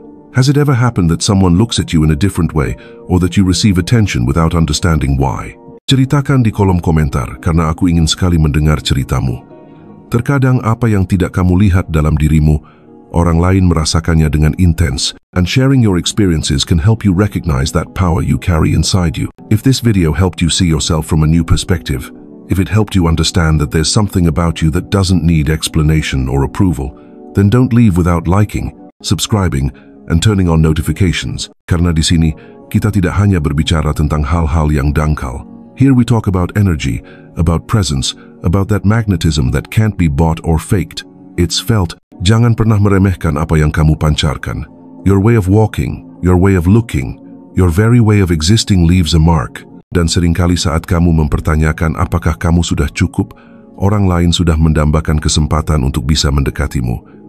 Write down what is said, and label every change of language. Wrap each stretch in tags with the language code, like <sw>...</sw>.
<en>Has it ever happened that someone looks at you in a different way, or that you receive attention without understanding why?</en> <id>Ceritakan di kolom komentar, karena aku ingin sekali mendengar ceritamu. Terkadang apa yang tidak kamu lihat dalam dirimu, orang lain merasakannya dengan intens,</id> <en>and sharing your experiences can help you recognize that power you carry inside you. If this video helped you see yourself from a new perspective, if it helped you understand that there's something about you that doesn't need explanation or approval, then don't leave without liking, subscribing, and turning on notifications.</en> <id>Karena di sini, kita tidak hanya berbicara tentang hal-hal yang dangkal.</id> <en>Here we talk about energy, about presence, about that magnetism that can't be bought or faked. It's felt.</en> <id>Jangan pernah meremehkan apa yang kamu pancarkan.</id> <en>Your way of walking, your way of looking, your very way of existing leaves a mark.</en> <id>Dan seringkali saat kamu mempertanyakan apakah kamu sudah cukup, orang lain sudah mendambakan kesempatan untuk bisa mendekatimu.</id>